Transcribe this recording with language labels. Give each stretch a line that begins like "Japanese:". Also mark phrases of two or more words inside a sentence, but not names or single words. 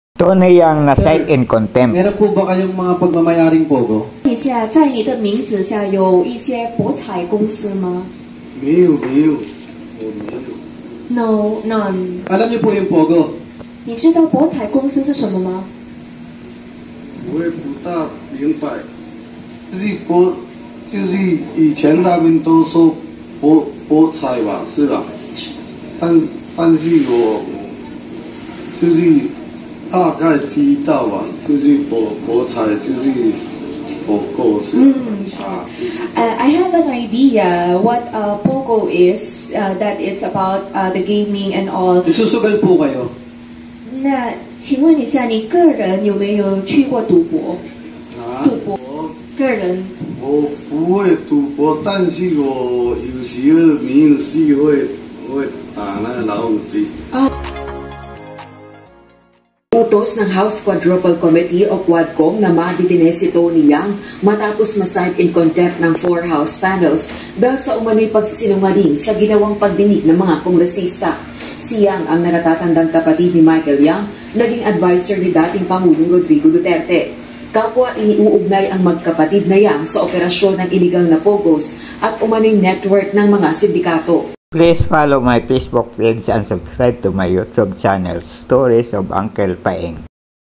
Filipino: Tony Yang na
English: cite in contempt.
Filipino: Meron po ba kayong mga pagmamayaring Pogo?
Chinese: 一下，在你的名字下有一些博彩公司吗没有，我没有。
English: ？No, none.
Filipino: Alam niyo po yung Pogo?
Chinese: 你知道博彩公司是什么吗？我也不大明白。就是以前他们都说博彩吧，是吧？但是我就是大概知道吧，就是博彩就是博购是。
English: I have an idea what Pogo is. That it's about the gaming and all.
Filipino: Isusugal po kayo?
Chinese: 那请问一下，你个人有没有去过赌博？赌博，个人。我不会赌博，但是我有时候没有事会打那个老虎机。
Filipino: Utos ng House Quadruple Committee o Quadcom na madetine si Tony Yang matapos ma-
English: cite in contempt
Filipino: ng 4 House panels dahil sa umano'y pagsisinungaling sa ginawang pagdinig ng mga kongresista. Si Yang ang nakatatandang kapatid ni Michael Yang, naging advisor ni dating Pangulong Rodrigo Duterte. Kapwa iniuugnay ang magkapatid na Yang sa operasyon ng illegal na Pogos at umano'y network ng mga sindikato.
English: Please follow my Facebook page and subscribe to my YouTube channel, Stories of Uncle Paeng.